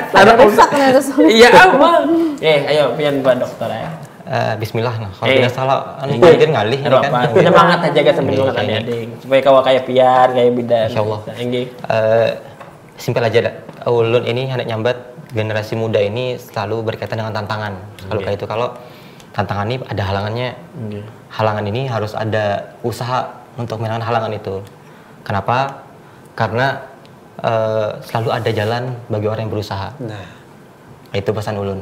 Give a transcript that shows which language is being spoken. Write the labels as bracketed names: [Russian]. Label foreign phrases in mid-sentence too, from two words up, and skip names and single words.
[Indonesian] Ada rusak nih terus. [Banjar] Iya, apa? Ayo pian Pak Dokter ya. Bismillah nah. Kalau tidak salah anu ngajar ngalih kan. Apa? Semangat aja kan sambil ngomong adik. Supaya kawa kayak pian, kayak bidan. Insyaallah. Nggih. Simpel aja dah. Ulun ini hendak nyambat generasi muda ini selalu berkaitan dengan tantangan. [Indonesian] Kalau kayak itu, kalau tantangan ini ada halangannya. Halangan ini harus ada usaha untuk menangani halangan itu. Kenapa? Karena selalu ada jalan bagi orang yang berusaha. [Banjar] Nah, itu pesan ulun.